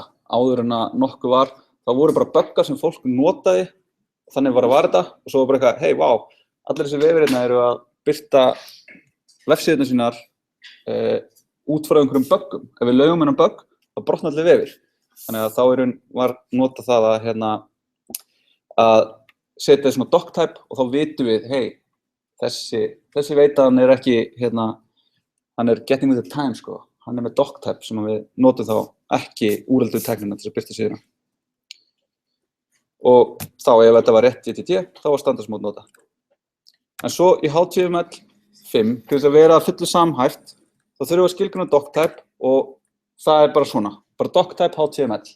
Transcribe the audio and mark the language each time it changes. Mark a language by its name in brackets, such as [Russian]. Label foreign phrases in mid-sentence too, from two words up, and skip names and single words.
[Icelandic] Áður en að nokkuð var, þá voru bara buggar sem fólk notaði, þannig var þetta, og svo var bara eitthvað, [English] hey, wow, [Icelandic] allir þessi vefir hérna eru að birta vefsíðurnar sínar út frá einhverjum buggum. Ef við lögum hennan bugg, þá brotna allir vefir. Þannig að þá var notað það að setja svona doc-type og þá vitum við, hey, þessi veit að hann ekki, hann [English] getting with the time, [Icelandic] sko. Hann með doc-type sem við notum þá ekki úreldu tæknina til að birta síðuna. og þá ef þetta var rétt GTT, þá var standardsmót nota. En svo í HTML5, til þess að vera fullu samhæft, þá þurfum við að skilgreina doctype og það bara svona, bara doctype HTML.